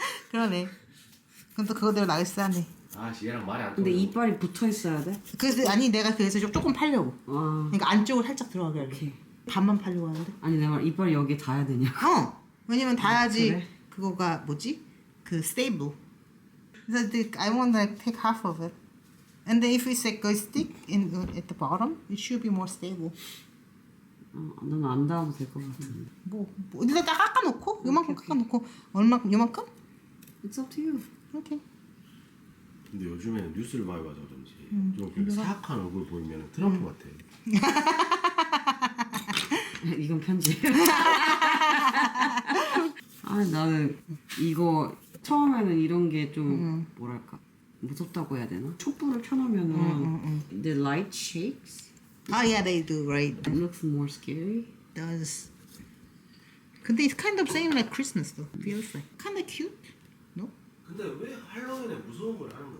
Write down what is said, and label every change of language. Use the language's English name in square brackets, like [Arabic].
[Korean] 그러네. 그럼 또 그거대로 나이스하네. 아, 얘랑 말이 안 근데 통해. 이빨이 붙어 있어야 돼? 그래서 아니 내가 그래서 조금 팔려고. 아 그러니까 안쪽으로 살짝 들어가게 하려고. [English] 오케이. [Korean] 반만 팔려고 하는데. 아니 내가 이빨이 여기 닿아야 되냐고. 왜냐면 닿아야지. 그래? 그거가 뭐지? 그 stable. 그래서 [English] I want to take half of it. And then if it's like a stick at the bottom, it should be more stable. [Korean] 넌 안 닿아도 될 것 같은데. 일단 딱 깎아놓고 요만큼 깎아놓고 얼마큼 요만큼? [English] It's up to you. 오케이. [Korean] 근데 요즘에는 뉴스를 많이 봐서 그런지 좀 이렇게 사악한 얼굴 보이면 트럼프 같아. 이건 편집. 아 나는 이거 처음에는 이런 게 좀 뭐랄까 무섭다고 해야 되나? 촛불을 켜놓으면은 [English] the light shakes. Yeah, they do, right? It looks more scary. Does. [Korean] 근데 [English] it's kind of same like Christmas though. Feels like kind of cute. No? [Korean] 근데 왜 할로윈에 무서운 걸 하는 거야?